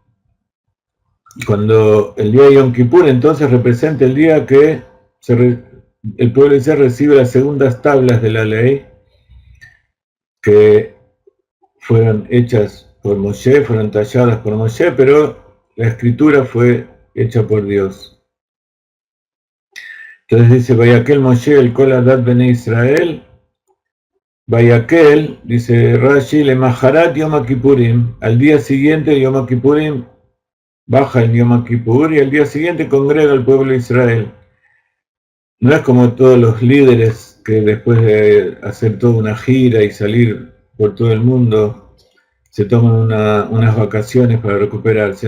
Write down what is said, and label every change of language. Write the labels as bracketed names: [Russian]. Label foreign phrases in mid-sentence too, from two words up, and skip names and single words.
[Spanish] Cuando el día de Yom Kippur entonces representa el día que el pueblo de Israel recibe las segundas tablas de la ley que fueron hechas por Moshe, fueron talladas por Moshe, pero la escritura fue hecha por Dios. Entonces dice, [Hebrew] ויקהל משה את כל עדת בני ישראל ויקהל, dice Rashi, למחרת יום כיפורים, [Spanish] al día siguiente Yom Kippurim, baja el Yom Kippur y al día siguiente congrega al pueblo de Israel. No es como todos los líderes que después de hacer toda una gira y salir por todo el mundo se toman unas vacaciones para recuperarse.